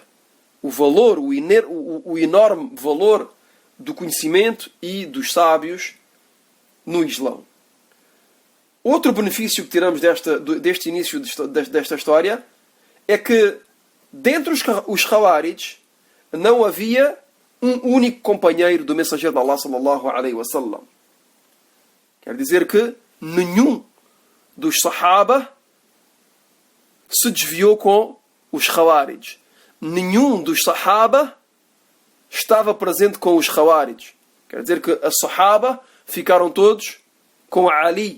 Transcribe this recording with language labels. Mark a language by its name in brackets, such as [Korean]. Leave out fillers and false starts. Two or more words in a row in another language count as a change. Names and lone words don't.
[Portuguese] O valor, o enorme valor do conhecimento e dos sábios no Islão. Outro benefício que tiramos deste início desta história é que, dentre os Khawarij, não havia um único companheiro do mensageiro de Allah, [Arabic] صلى الله عليه وسلم. [Portuguese] Quer dizer que nenhum dos Sahaba se desviou com os Khawarij. Nenhum dos Sahaba estava presente com os Khawarij. Quer dizer que a Sahaba ficaram todos com Ali.